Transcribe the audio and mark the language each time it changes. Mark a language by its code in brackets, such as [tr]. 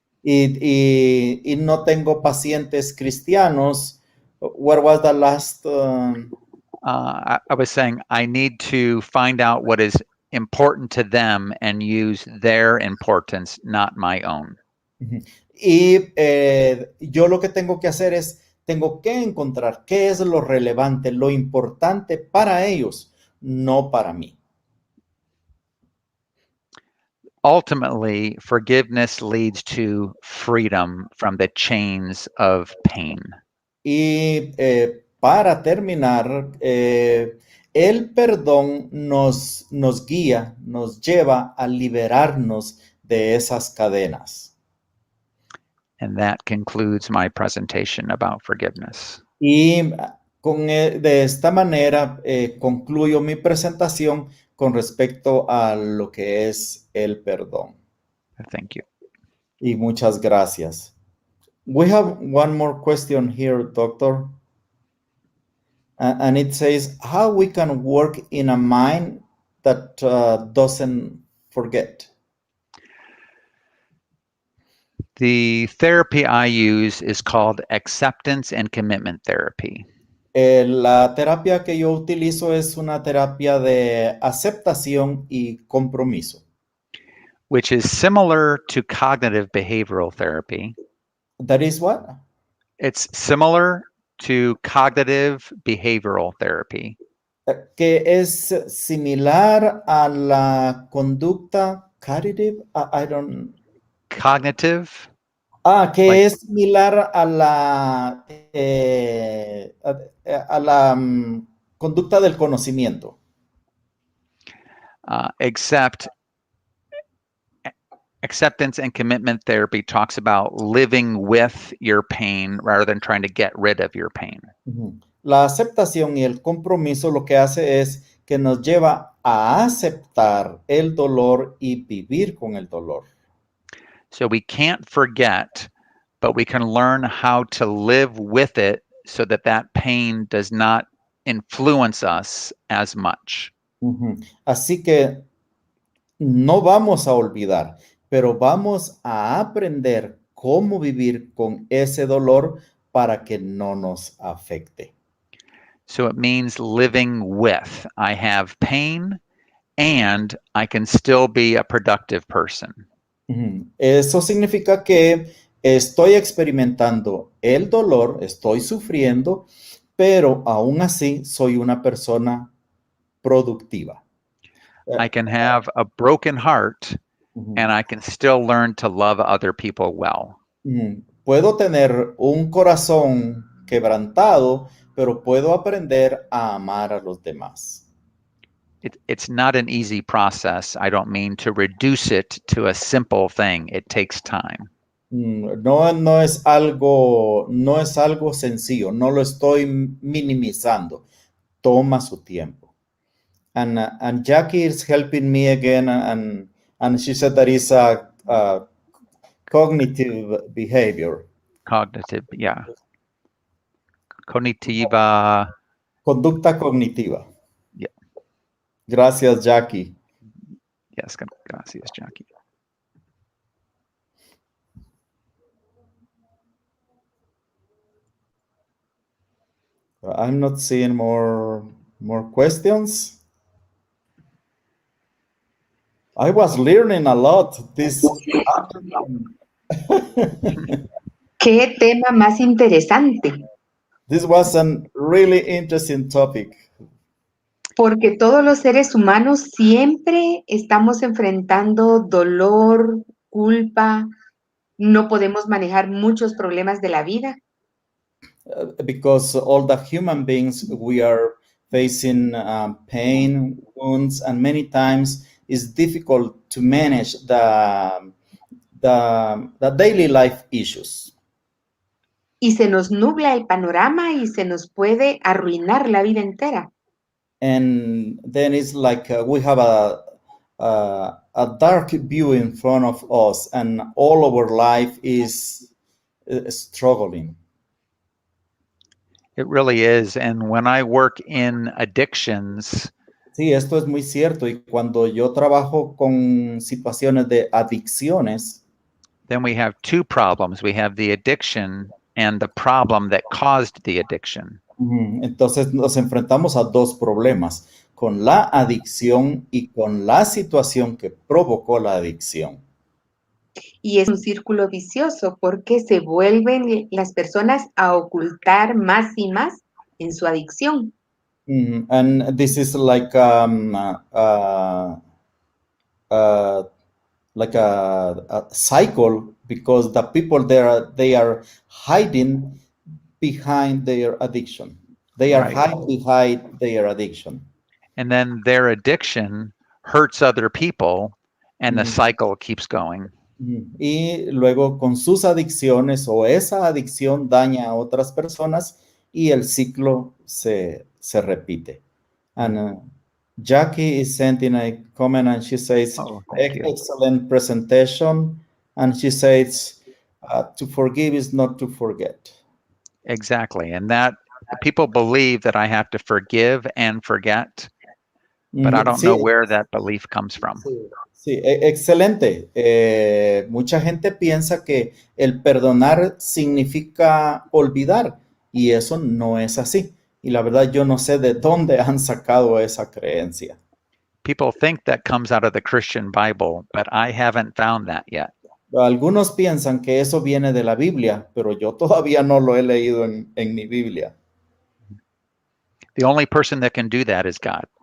[es] Y no tengo pacientes cristianos. [en] What was the last? I was saying I need to find out what is important to them and use their importance, not my own. [es] Y yo lo que tengo que hacer es, tengo que encontrar qué es lo relevante, lo importante para ellos, no para mí. [en] Ultimately, forgiveness leads to freedom from the chains of pain. [es] Y para terminar, el perdón nos guía, nos lleva a liberarnos de esas cadenas. [en] And that concludes my presentation about forgiveness. [es] Y de esta manera concluyo mi presentación con respecto a lo que es el perdón. [en] Thank you. [es] Y muchas gracias. [en] We have one more question here, doctor. And it says, how we can work in a mind that doesn't forget? The therapy I use is called acceptance and commitment therapy. [es] La terapia que yo utilizo es una terapia de aceptación y compromiso. [en] Which is similar to cognitive behavioral therapy. That is what? It's similar to cognitive behavioral therapy. [es] Que es similar a la conducta cognitive. [en] I don't. Cognitive. [es] Que [en] like, [es] es similar a la conducta del conocimiento. [en] Except acceptance and commitment therapy talks about living with your pain rather than trying to get rid of your pain. [es] La aceptación y el compromiso lo que hace es que nos lleva a aceptar el dolor y vivir con el dolor. [en] So we can't forget, but we can learn how to live with it so that that pain does not influence us as much. [es] Así que no vamos a olvidar, pero vamos a aprender cómo vivir con ese dolor para que no nos afecte. [en] So it means living with. I have pain and I can still be a productive person. [es] Eso significa que estoy experimentando el dolor, estoy sufriendo, pero aún así soy una persona productiva. [en] I can have a broken heart and I can still learn to love other people well. [es] Puedo tener un corazón quebrantado, pero puedo aprender a amar a los demás. [en] It's not an easy process. I don't mean to reduce it to a simple thing. It takes time. [es] No es algo sencillo, no lo estoy minimizando. Toma su tiempo. [en] And Jackie is helping me again, and she said that is a cognitive behavior. Cognitive, yeah. [es] Cognitiva. Conducta cognitiva. [en] Yeah. [es] Gracias, Jackie. [en] Yes, [es] gracias, Jackie. [en] I'm not seeing more questions. I was learning a lot this afternoon. [es] ¿Qué tema más interesante? [en] This was a really interesting topic. [es] Porque todos los seres humanos siempre estamos enfrentando dolor, culpa, no podemos manejar muchos problemas de la vida. [en] Because all the human beings, we are facing pain, wounds, and many times it's difficult to manage the daily life issues. [es] Y se nos nubla el panorama y se nos puede arruinar la vida entera. [en] And then it's like we have a dark view in front of us, and all of our life is struggling. It really is. And when I work in addictions, [es] Sí, esto es muy cierto. Y cuando yo trabajo con situaciones de adicciones, [en] then we have two problems. We have the addiction and the problem that caused the addiction. [es] entonces nos enfrentamos a dos problemas, con la adicción y con la situación que provocó la adicción. Y es un círculo vicioso porque se vuelven las personas a ocultar más y más en su adicción. [en] And this is like a cycle, because the people they are hiding behind their addiction. They are Right. hiding behind their addiction. And then their addiction hurts other people, and the cycle keeps going. [es] Y luego con sus adicciones o esa adicción daña a otras personas y el ciclo se repite. [en] And Jackie is sending a comment, and she says, Thank you. excellent presentation. And she says, to forgive is not to forget. Exactly. And that people believe that I have to forgive and forget, but I don't know where that belief comes from. [es] Sí, excelente. Mucha gente piensa que el perdonar significa olvidar, y eso no es así. Y la verdad, yo no sé de dónde han sacado esa creencia. [en] People think that comes out of the Christian Bible, but I haven't found that yet. [es] Algunos piensan que eso viene de la Biblia, pero yo todavía no lo he leído en mi Biblia. [en] The only person that can do that is God.